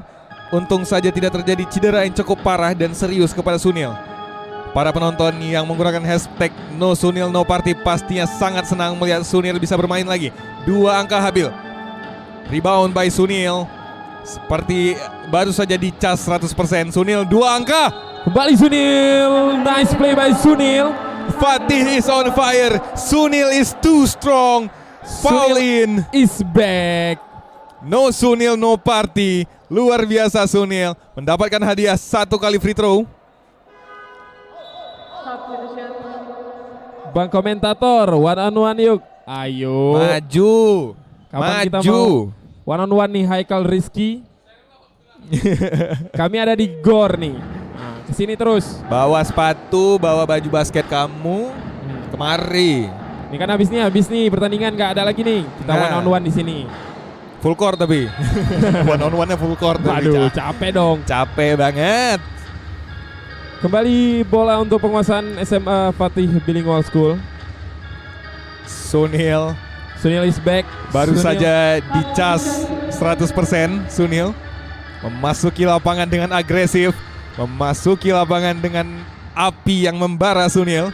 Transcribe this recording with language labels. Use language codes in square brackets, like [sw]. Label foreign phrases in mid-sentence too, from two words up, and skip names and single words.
[id] Untung saja tidak terjadi cedera yang cukup parah dan serius kepada Sunil. Para penonton yang menggunakan hashtag No Sunil No Party pastinya sangat senang melihat Sunil bisa bermain lagi. 2 angka Habil. [en] Rebound by Sunil. [id] Seperti baru saja dicas 100%. Sunil 2 angka. [en] Kembali Sunil. Nice play by Sunil. Fatih is on fire. Sunil is too strong. Foul in. Is back. No Sunil no party. [id] Luar biasa Sunil. Mendapatkan hadiah 1 kali [en] free throw. [id] Bang komentator, [en] one on one [id] yuk. Ayo. Maju. Kapan kita Maju. mau [en] one on one [id] nih Haikal Rizky. Kami ada di GOR nih. Nah, kesini terus. Bawa sepatu, bawa baju basket kamu. Kemari. Ini kan habis nih pertandingan nggak ada lagi nih. Kita Nah. [en] one on one [id] di sini. [en] Full court tapi. One on one-nya full court. [id] tapi. Waduh, capek dong. Capek banget. Kembali bola untuk penguasaan SMA Fatih Bilingual School. Sunil [en] Sunil is back. [id] baru Sunil. saja dicas 100% Sunil. Memasuki lapangan dengan agresif. Memasuki lapangan dengan api yang membara Sunil.